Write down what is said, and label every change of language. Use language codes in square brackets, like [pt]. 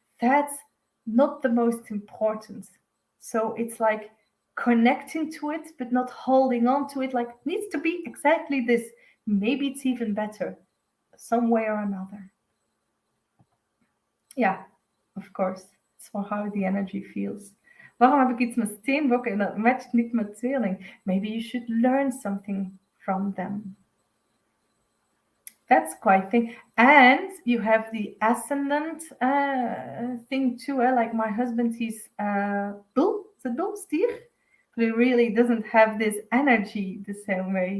[en] That's not the most important. So it's like connecting to it, but not holding on to it like it needs to be exactly this. Maybe it's even better, some way or another. Ja, of course. It's for how the energy feels. [nl] Waarom heb ik iets met steenbokken en dat matcht niet met tweeling? [en] Maybe you should learn something from them. That's quite thing. And you have the ascendant thing too. Like my husband, he's bull, is it bull, stier? But he really doesn't have this energy the same way.